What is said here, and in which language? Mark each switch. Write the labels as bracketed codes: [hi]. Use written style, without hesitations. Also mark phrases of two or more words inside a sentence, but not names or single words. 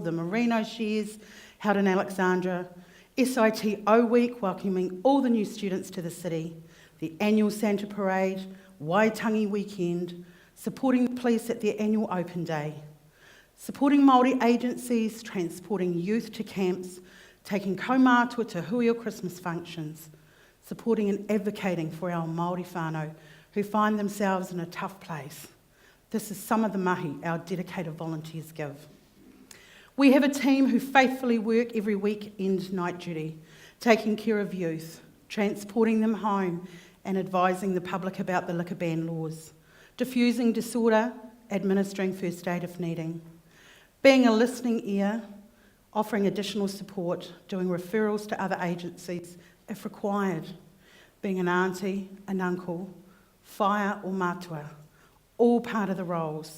[en] the Merino Shares held in Alexandra, SITO Week welcoming all the new students to the city, the annual Santa Parade, Waitangi Weekend, supporting the police at their annual open day, supporting Māori agencies, transporting youth to camps, taking kaumātua to hui o Christmas functions, supporting and advocating for our Māori whanau who find themselves in a tough place. This is some of the mahi our dedicated volunteers give. We have a team who faithfully work every weekend night duty, taking care of youth, transporting them home and advising the public about the liquor ban laws, diffusing disorder, administering first aid if needing, being a listening ear, offering additional support, doing referrals to other agencies if required, being an auntie, an uncle, whaia or mātua, all part of the roles.